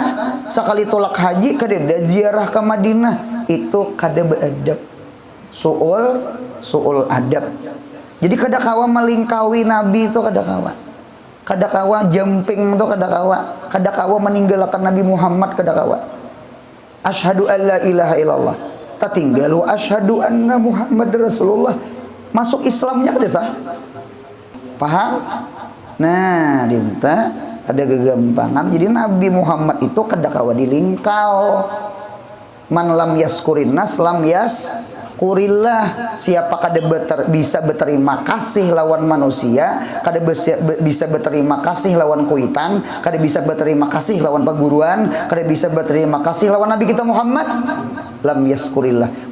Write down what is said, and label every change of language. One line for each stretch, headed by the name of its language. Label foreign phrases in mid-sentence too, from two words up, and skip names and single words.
Banjar: Sekali tolak haji kada ziarah ke Madinah, itu kada beadab. Suul adab. Jadi kada kawa melingkawi Nabi itu, kada kawa. Kada kawa jemping itu, kada kawa. Kada kawa meninggalkan Nabi Muhammad, kada kawa.
Arabic: أشهد أن لا إله إلا الله. Tatinggalu أشهد أن محمدا رسول الله.
Banjar: Masuk Islamnya kada sah. Paham? Nah, dinta ada kegampangan. Jadi Nabi Muhammad itu kada kawa dilingkau.
Arabic: من لم يشكر الناس لم يشكر الله.
Banjar: Siapa kada bisa berterima kasih lawan manusia, kada bisa berterima kasih lawan kuitan, kada bisa berterima kasih lawan perguruan, kada bisa berterima kasih lawan Nabi kita Muhammad,
Arabic: لم يشكر الله.